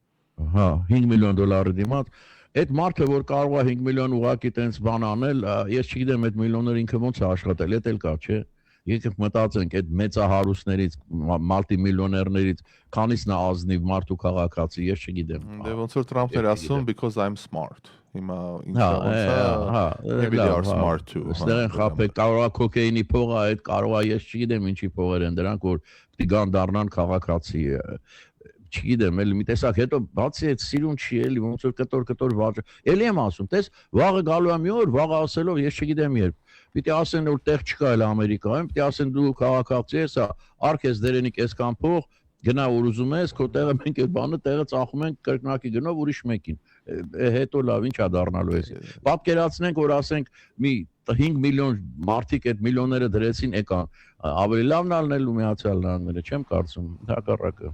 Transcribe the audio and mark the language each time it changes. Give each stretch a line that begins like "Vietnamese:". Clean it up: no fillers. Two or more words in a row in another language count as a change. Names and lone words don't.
Armenian: Հա, 5 միլիոն դոլարի դիմաց։ Այդ մարդը, որ կարող է 5 միլիոն ուղակի տենց բան անել, ես չգիտեմ այդ միլիոները ինքը ոնց է աշխատել, դա էլ կա, չէ՞։ Եկեք մտածենք այդ մեծահարուստներից, մալտիմիլիոներներից, քանիսն է ազնիվ մարդ ու քաղաքացի, ես չգիտեմ։ Դե ոնց որ Trump-ն էր ասում
English: because I'm smart։
Armenian: Հիմա ինքը ոնց է,
English: maybe they are smart too։
Armenian: Ստերեն խափե կարող է կոկեինի փողը, այդ կարող է ես չգիտեմ ինչի փողեր են դրանք, որ պիտի գան դառնան քաղաքացի։ Չգիտեմ, էլի մի տեսակ հետո բացի այդ սիրուն չի էլի ոնց որ կտոր վաճ։ Էլի եմ ասում, տես վաղը գալու է մի օր, վաղը ասելով ես չգիտեմ երբ։ Պիտի ասեն որ տեղ չկա էլ Ամերիկայում, պիտի ասեն դու քաղաքացի ես, արքես դերենիկ այսքան փող, գնա որ ուզում ես, քո տեղը մենք այդ բանը տեղը ծախում ենք կրկնակի գնով ուրիշ մեկին։ Հետո լավ, ինչա դառնալու էս։ Պատկերացնենք որ ասենք մի 5 միլիոն մարդիկ այդ միլիոնները դրեցին եկան, ավելի լավն ալնելու Միացյալ Նահանգները, չեմ կարծում, հակառակը։